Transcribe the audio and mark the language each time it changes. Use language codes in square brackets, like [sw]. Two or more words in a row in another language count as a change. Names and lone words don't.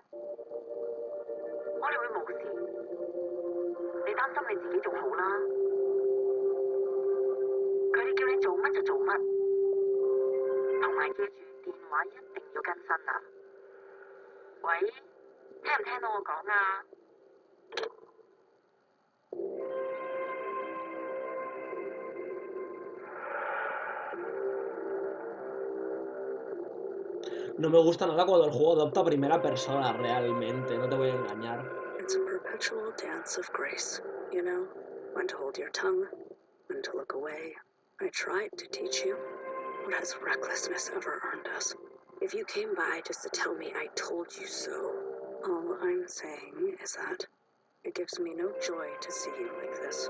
[yue] 我哋會冇事，你擔心你自己仲好啦。佢哋叫你做乜就做乜，同埋記住電話一定要更新啊！喂，聽唔聽到我講啊？ [es] No me gusta nada cuando el juego adopta primera persona, realmente. No te voy a engañar. [en] It's a perpetual dance of grace, you know? When to hold your tongue, when to look away, I tried to teach you. What has recklessness ever earned us? If you came by just to tell me I told you so, all I'm saying is that it gives me no joy to see you like this.